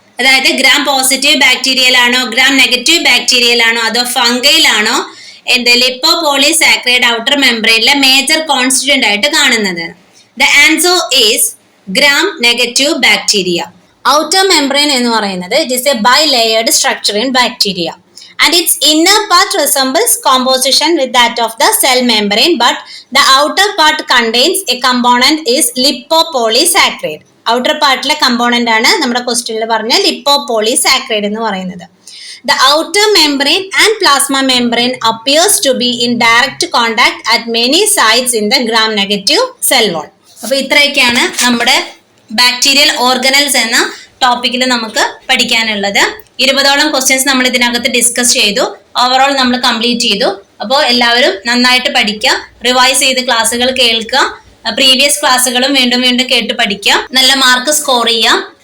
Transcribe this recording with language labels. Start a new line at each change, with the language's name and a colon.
Malayalam: അതായത് gram positive ബാക്ടീരിയയിലാണോ gram negative ബാക്ടീരിയയിലാണോ അതോ ഫംഗയിലാണോ എന്ത് ലിപ്പോപോളിസാക്രൈഡ് ഔട്ടർ മെംബ്രെയിനിലെ മേജർ കോൺസ്റ്റിറ്റ്യൂന്റ് ആയിട്ട് കാണുന്നത്?
English: The answer is gram negative bacteria. Outer membrane
Malayalam: എന്ന് പറയുന്നത്
English: It is a bilayered structure in bacteria and its inner part resembles composition with that of the cell membrane, but the outer part contains a component is lipopolysaccharide.
Malayalam: Outer പാർട്ടിലെ component ആണ് നമ്മുടെ ക്വസ്റ്റ്യനിൽ പറഞ്ഞ ലിപ്പോപോളിസാക്രൈഡ് എന്ന് പറയുന്നത്.
English: The outer membrane and plasma membrane appears to be in direct contact at many sites in the gram-negative cell wall.
Malayalam: അപ്പോൾ ഇത്രയൊക്കെയാണ് നമ്മുടെ bacterial organelles എന്ന ടോപ്പിക്കിൽ നമുക്ക് പഠിക്കാനുള്ളത്. 20ഓളം ക്വസ്റ്റ്യൻസ് നമ്മൾ ഇതിനകത്ത് ഡിസ്കസ് ചെയ്തു. ഓവറോൾ നമ്മൾ കംപ്ലീറ്റ് ചെയ്തു. അപ്പോൾ എല്ലാവരും നന്നായിട്ട് പഠിക്കുക, റിവൈസ് ചെയ്ത് ക്ലാസ്സുകൾ കേൾക്കുക, പ്രീവിയസ് ക്ലാസ്സുകളും വീണ്ടും വീണ്ടും കേട്ട് പഠിക്കുക, നല്ല മാർക്ക് സ്കോർ ചെയ്യുക.